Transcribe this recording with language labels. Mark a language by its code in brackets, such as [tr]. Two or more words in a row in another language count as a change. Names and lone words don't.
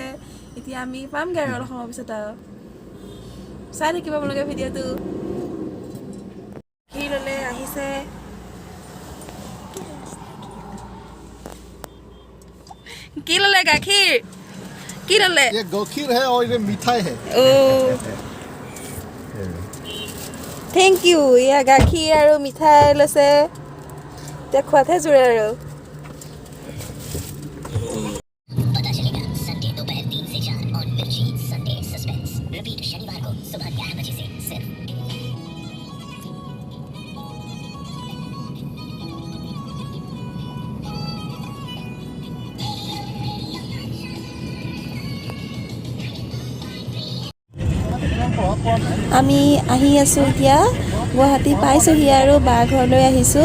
[as] এতিয়া আমি পামগৈ আৰু অলপ সময় পিছত আৰু চাই থাকিব আপোনালোকে ভিডিঅ'টো। কি ল'লে আহিছে কি ল'লে গাখীৰ কি ল'লে? [hi] ये गाखीर है और ये मिठाई है। [en] thank you. [as] এয়া গাখীৰ আৰু মিঠাই লৈছে, এতিয়া খোৱাতহে জোৰে আৰু। [hi] पता चलेगा संडे दोपहर 3 से 4 और मिर्ची संडे सस्पेंस रिपीट शनिवार को सुबह 11 बजे से सिर्फ। [as] আমি আহি আছোঁ, এতিয়া গুৱাহাটী পাইছোঁহি আৰু বা ঘৰলৈ আহিছোঁ।